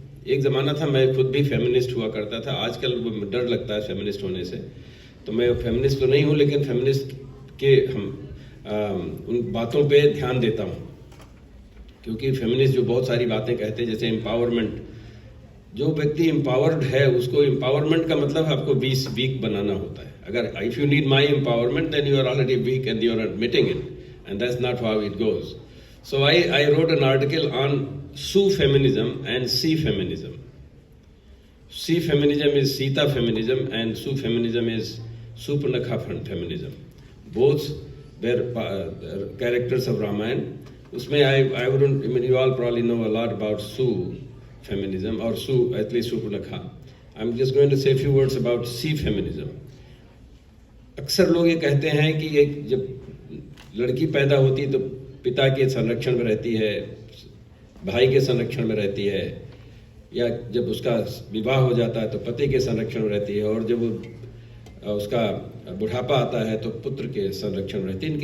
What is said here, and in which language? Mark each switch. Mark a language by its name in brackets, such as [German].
[Hindi] एक ज़माना था मैं खुद भी फेमिनिस्ट हुआ करता था. आजकल डर लगता है फेमिनिस्ट होने से, तो मैं फेमिनिस्ट तो नहीं हूँ, लेकिन फेमिनिस्ट के उन बातों पे ध्यान देता हूँ, क्योंकि फेमिनिस्ट जो बहुत सारी बातें कहते हैं, जैसे एम्पावरमेंट. जो व्यक्ति एम्पावर्ड है उसको एम्पावरमेंट का मतलब आपको वीक बनाना होता है. [English] अगर if you need my empowerment then you are already weak and you are admitting it, and that's not how it goes. So I wrote an article on Su feminism and Si feminism. Si feminism is Sita feminism and Su feminism is Suparnakha feminism. Both were characters of Ramayana. उसमें I wouldn't, I mean, you all probably know a lot about Su feminism or Su, at least Suparnakha. I'm just going to say a few words about Si feminism. [Hindi] अक्सर लोग ये कहते हैं कि एक जब लड़की पैदा होती है तो पिता के संरक्षण में रहती है, भाई के संरक्षण में रहती है, या जब उसका विवाह हो जाता है तो पति के संरक्षण में रहती है, और जब उसका बुढ़ापा आता है तो पुत्र के संरक्षण में रहती है.